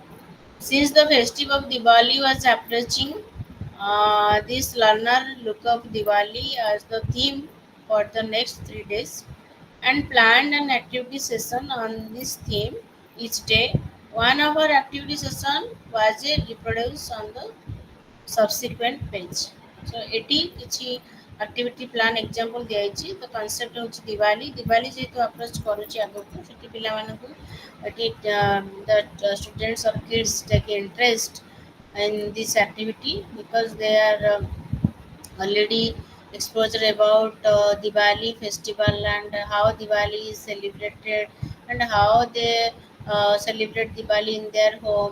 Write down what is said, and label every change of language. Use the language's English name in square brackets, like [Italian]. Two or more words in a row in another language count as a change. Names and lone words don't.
[English] Since the festive of Diwali was approaching, This learner look up Diwali as the theme for the next 3 days and planned an activity session on this theme each day. One of our activity session was reproduced on the subsequent page. So [Odia] ଏଠି କିଛି [English] activity plan example [Odia] ଦିଆଯାଇଛି ତ concept ହେଉଛି ଦିୱାଲି ଦିୱାଲି ଯେହେତୁ approach କରୁଛି ଆଗକୁ ସେଠି ପିଲାମାନଙ୍କୁ ଏଠି [English] the students or kids take interest in this activity because they are already exposure about Diwali festival and how Diwali is celebrated and how they celebrate Diwali in their home.